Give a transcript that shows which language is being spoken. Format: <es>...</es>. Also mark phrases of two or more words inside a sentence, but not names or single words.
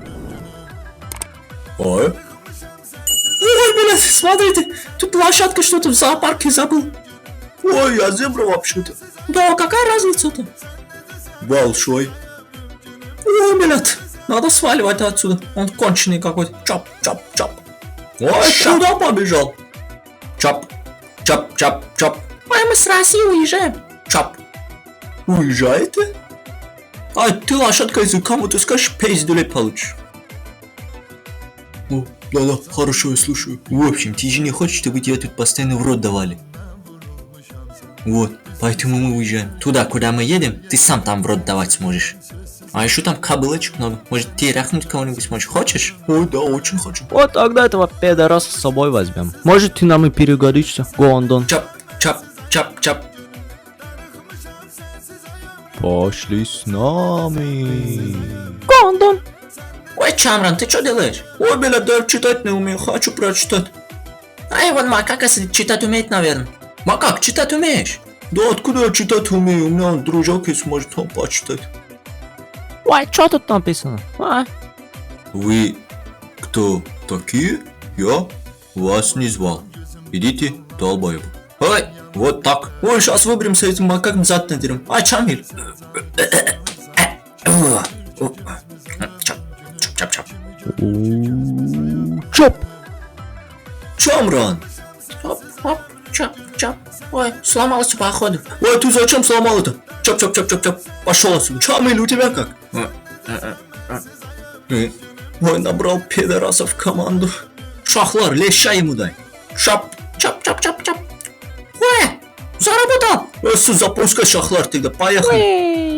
<ru>Ой. Ой, блядь, смотрите, тут лошадка что-то в зоопарке забыл. Ой, я зебра вообще-то. Да, какая разница-то? Большой. Ой, блядь, надо сваливать отсюда. Он конченый какой-то. Чап, чап, чап. Ой, куда побежал? Чап, чап, чап, чап. Ой, мы с России уезжаем. Чап. Уезжаете? А ты, лошадка, если кому-то скажешь, пиздюлей получишь. О, да-да, хорошо, я слушаю. В общем, ты же не хочешь, чтобы тебя тут постоянно в рот давали. Вот, поэтому мы уезжаем. Туда, куда мы едем, ты сам там в рот давать сможешь. А еще там кобылочек много. Может, ты рахнуть кого-нибудь сможешь? Хочешь? Ой, да, очень хочу. Вот тогда этого пидораса с собой возьмем. Может, ты нам и перегодишься, Гондон. Чап, чап, чап, чап. Пошли с нами. Гондон. Ой, Чамран, ты что делаешь? Ой, блядь, да я читать не умею, хочу прочитать. Ай, вон макака читать умеет, наверное. Макак, читать умеешь? Да откуда я читать умею? У меня дружок есть, может он почитать. Ой, что тут написано? Вы кто такие? Я вас не звал. Идите, долбоеб. Ой, вот так. Ой, сейчас выберемся этим макаком зад надерем. А, Чамиль. Чап, чап, чап. Чоп. Чамран. Чап, чап. Ой, сломался походу. Ой, ты зачем сломал это? Чап, чап, чап, чап, чап. Пошел отсюда. Чамиль, у тебя как? Ой, набрал пидорасов в команду. Шахлар, леща ему дай. Чап, чап, чап, чап, чап. Ой, заработал. Запускай, Шахлар, тогда поехали.</ru>